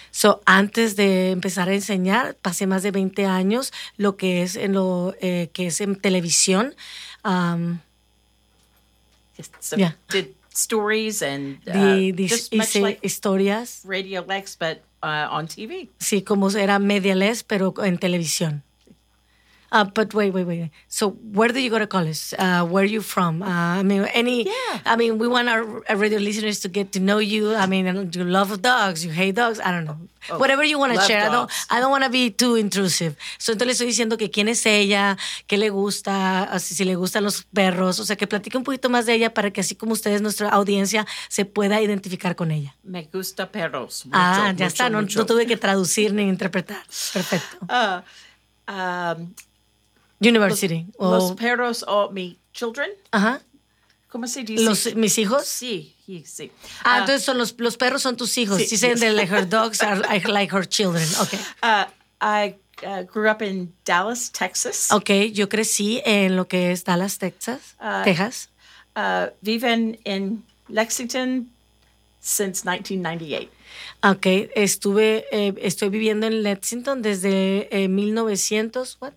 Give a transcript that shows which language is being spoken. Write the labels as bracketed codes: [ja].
[es] So antes de empezar a enseñar, pasé más de 20 años lo que es en lo que es en televisión. [en] Did stories and [es] historias. [en] Radio Lex, but on TV. [es] Sí, como era Media Lex, pero en televisión. [en] But wait. So where do you go to college? Where are you from? We want our radio listeners to get to know you. I mean, you love dogs, you hate dogs, I don't know. Whatever you want to share. Dogs. I don't want to be too intrusive. [es] So entonces le estoy diciendo que quién es ella, qué le gusta, si le gustan los perros. O sea, que platique un poquito más de ella para que así como ustedes, nuestra audiencia, se pueda identificar con ella. Me gusta perros. Mucho, ah, ya mucho, está. No, mucho. No tuve que traducir ni interpretar. Perfecto. [en] University. [es] Los perros o mi children. Ajá. ¿Cómo se dice? ¿Mis hijos? Sí. Ah, entonces son los perros son tus hijos. Sí, [en] she said that her dogs are like her children. Okay. I grew up in Dallas, Texas. [es] Okay, yo crecí en lo que es Dallas, Texas, Texas. Viven en Lexington [en] since 1998. [es] Okay, estoy viviendo en Lexington desde 1900, what?